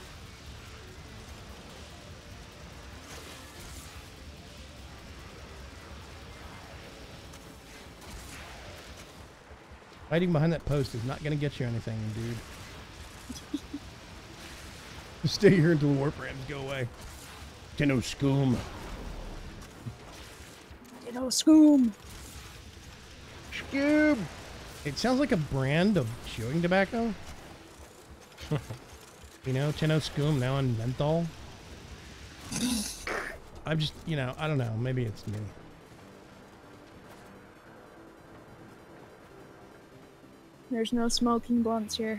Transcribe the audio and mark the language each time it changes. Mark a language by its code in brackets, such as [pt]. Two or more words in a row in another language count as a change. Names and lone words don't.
[en] Hiding behind that post is not going to get you anything, dude. Stay here until the Warframes go away. Tenno Scoom. Tenno Scoom. Scoom. It sounds like a brand of chewing tobacco. Tenno Scoom now in menthol. I'm just, I don't know. Maybe it's me. There's no smoking blunts here.